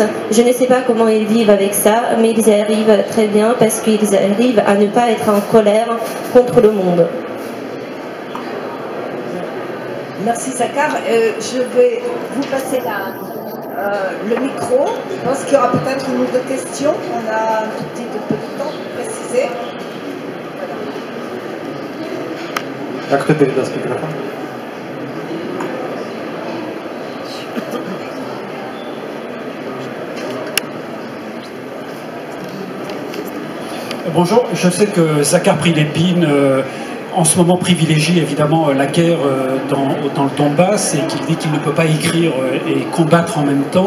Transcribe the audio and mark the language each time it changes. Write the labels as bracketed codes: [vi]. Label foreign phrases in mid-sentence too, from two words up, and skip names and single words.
[fr] Je ne sais pas comment ils vivent avec ça, mais ils y arrivent très bien parce qu'ils arrivent à ne pas être en colère contre le monde. Merci Zakhar. Je vais vous passer le micro. Je pense qu'il y aura peut-être une ou deux questions. On a un tout petit peu de temps pour préciser. [ru] А кто передаст микрофон? [fr] Bonjour, je sais que Zakhar Prilepine en ce moment privilégie évidemment la guerre dans le Donbass et qu'il dit qu'il ne peut pas écrire et combattre en même temps.